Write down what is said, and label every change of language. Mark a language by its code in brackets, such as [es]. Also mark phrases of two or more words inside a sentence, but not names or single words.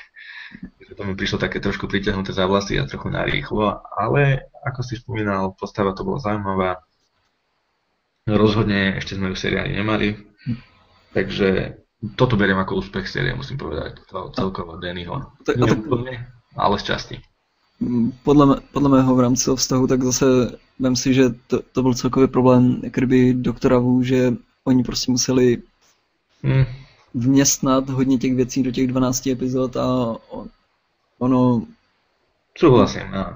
[sk] To mi prišlo také trošku pritiahnuté za vlasy a trochu narýchlo, ale ako si spomínal, postava to bola zaujímavá. Rozhodne ešte sme ju v seriáli nemali, takže toto beriem ako úspech série, musím povedať, celkovo Dannyho. Ale z časti. [cs] Podle mého v rámci toho vztahu, tak zase vem si, že to byl celkový problém jak kdyby doktora Wu, že oni prostě museli vměstnat hodně těch věcí do těch 12 epizod a ono... Souhlasím, no.